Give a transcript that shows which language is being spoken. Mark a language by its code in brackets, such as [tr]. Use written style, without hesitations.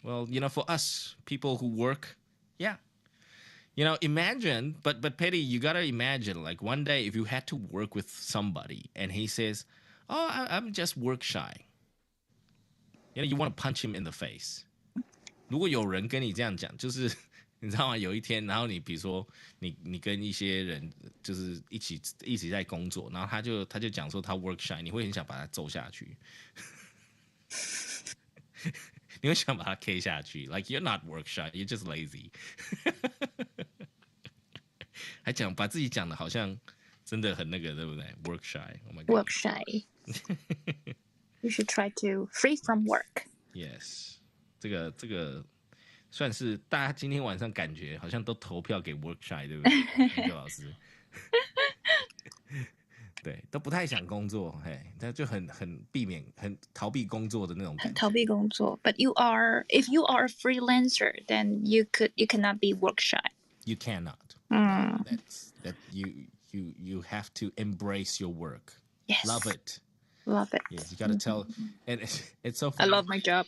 [en] Well, for us, people who work, yeah. Imagine, but Petty, you got to imagine, like one day if you had to work with somebody and he says, oh, I'm just work shy. You want to punch him in the face. [zh] 如果有人跟你这样讲，就是你知道吗？有一天，然后你比如说你跟一些人就是一起在工作，然后他就讲说他 work shy， 你会很想把他揍下去，你会想把他 K 下去。 [en] Like you're not work shy, you're just lazy 。 [zh] 还把自己讲的好像真的很那个，对不对 ？ [en] Work shy, oh my God. Work shy. You should try to free from work. [zh] Yes， 这个算是大家今天晚上感觉好像都投票给 work shy， 对不对？那个老师，对，都不太想工作，嘿，他就很避免、很逃避工作的那种感觉。逃避工作 [en] But if you are a freelancer, then you cannot be work shy. You cannot. That you have to embrace your work. Yes. Love it. Love it. Yes, you got to tell. And it's so funny. I love my job.